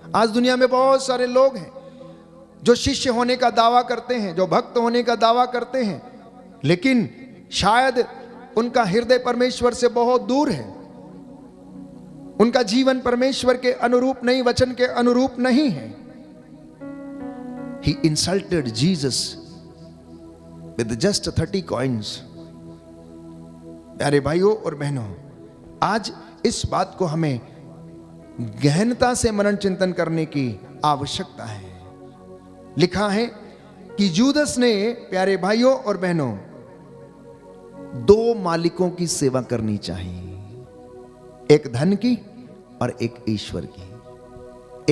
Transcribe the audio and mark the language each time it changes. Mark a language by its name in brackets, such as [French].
[Hindi] आज दुनिया में बहुत सारे लोग हैं जो शिष्य होने का दावा करते हैं, जो भक्त होने का दावा करते हैं, लेकिन शायद उनका हृदय परमेश्वर से बहुत दूर है। उनका जीवन परमेश्वर के अनुरूप नहीं, वचन के अनुरूप नहीं है। [English] He insulted Jesus with just 30 coins। [Hindi] प्यारे भाइयों और बहनों, आज इस बात को हमें गहनता से मनन चिंतन करने की आवश्यकता है। लिखा है कि यूदस ने, प्यारे भाइयों और बहनों, 2 मालिकों की सेवा करनी चाहिए, एक धन की और एक ईश्वर की।